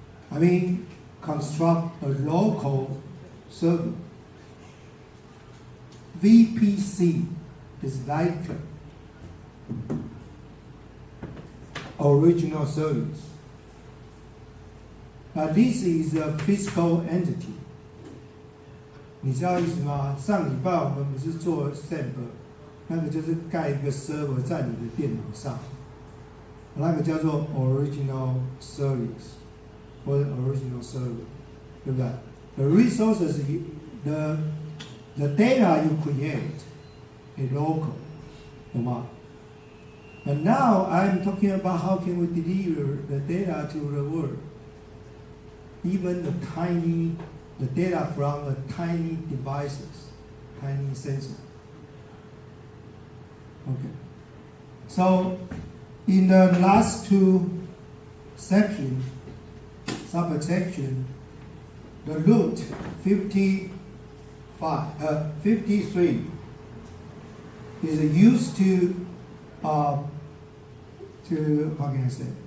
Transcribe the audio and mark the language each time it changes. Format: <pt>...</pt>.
<en>I mean, construct a local server. VPC is like original service. But this is a physical entity.</en> <zh>你知道意思吗？上礼拜我们不是做 SAP， 那个就是盖一个 server 在你的电脑上，那个叫做 original service 或者 original server， 对不对 ？</zh> <en>The resources, the data you create is local，</en> <zh>懂吗？</zh> <en>And now I'm talking about how can we deliver the data to the world. Even the data from the tiny devices, tiny sensor. Okay. So in the last two sections, subsection, the root 53 is used to how can I say?</en>